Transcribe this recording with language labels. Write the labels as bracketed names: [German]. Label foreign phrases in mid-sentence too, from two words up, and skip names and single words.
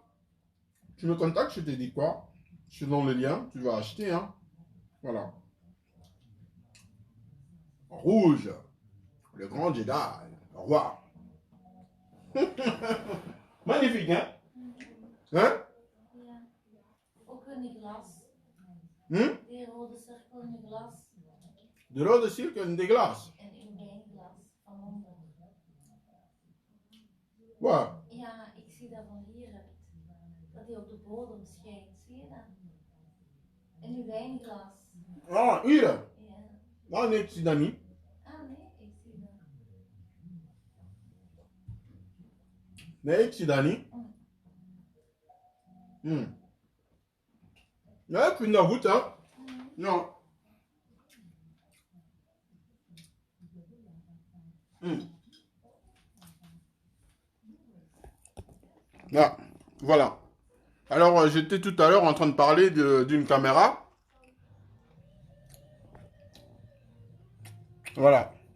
[French] Tu me contactes, je te dis quoi? Je te donne le lien, tu vas acheter. Hein. Voilà. Rouge. Le grand Jedi. Au revoir. Magnifique, hein? Hein? [Dutch] Ja. Ook in die glas. Die rode cirkel in die glas. De rode cirkel in de glas. En in mijn glas van onder. Waar? Ja, ik zie dat van hieruit. Dat die op de bodem schijnt. Zie je dat? In uw wijnglas. Ah, hier. Ja. Ah, nee, ik zie dat niet. Ah nee, ik zie dat. Nee, ik zie dat niet. Ja, ik vind dat goed, hè? Ja. [French] Ah, voilà. Alors, j'étais tout à l'heure en train de parler d'une caméra. Voilà.